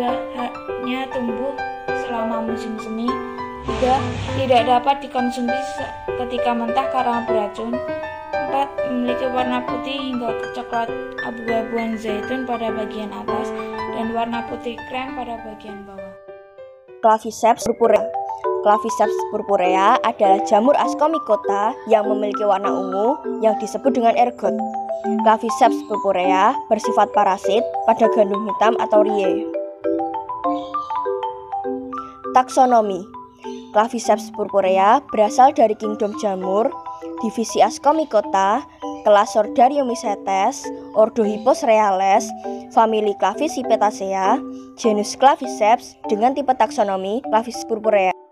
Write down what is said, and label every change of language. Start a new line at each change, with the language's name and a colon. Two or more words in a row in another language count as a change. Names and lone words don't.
Indonesian: Hanya tumbuh selama musim semi. 3. Tidak dapat dikonsumsi ketika mentah karena beracun. 4. Memiliki warna putih hingga coklat abu-abuan zaitun pada bagian atas dan warna putih krem pada bagian bawah. Claviceps purpurea. Claviceps purpurea adalah jamur Ascomycota yang memiliki warna ungu yang disebut dengan ergot. Claviceps purpurea bersifat parasit pada gandum hitam atau Rye. Taksonomi. Claviceps purpurea berasal dari kingdom jamur, divisi Ascomycota, kelas Sorghariomycetes, ordo Hipposreales, famili Clavicipetacea, genus Claviceps dengan tipe taksonomi Claviceps purpurea.